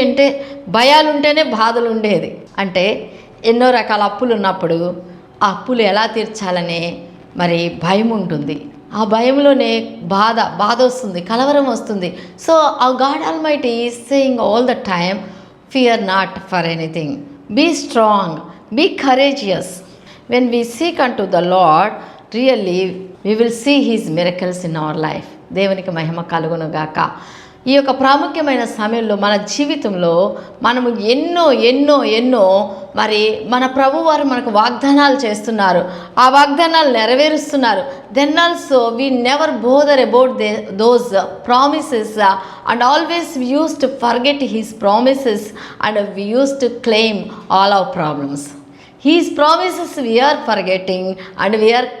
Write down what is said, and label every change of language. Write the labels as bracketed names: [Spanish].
[Telugu] అంటే భయాలు ఉంటేనే బాధలు ఉండేది. అంటే ఎన్నో రకాల అప్పులు ఉన్నప్పుడు ఆ అప్పులు ఎలా తీర్చాలనే మరి భయం ఉంటుంది. ఆ భయంలోనే బాధ వస్తుంది, కలవరం వస్తుంది. [English] So ఆ God almighty is saying all the time, fear not for anything, be strong, be courageous. When we seek unto the Lord, really we will see his miracles in our life. [Telugu] దేవునికి మహిమ కలుగునుగాక. ఈ యొక్క ప్రాముఖ్యమైన సమయంలో మన జీవితంలో మనము ఎన్నో మరి మన ప్రభువారు మనకు వాగ్దానాలు చేస్తున్నారు. ఆ వాగ్దానాలు నెరవేరుస్తున్నారు. [English] Then also we never bother about those promises and always we use to forget his promises and we use to claim all our problems. His promises we are forgetting and we are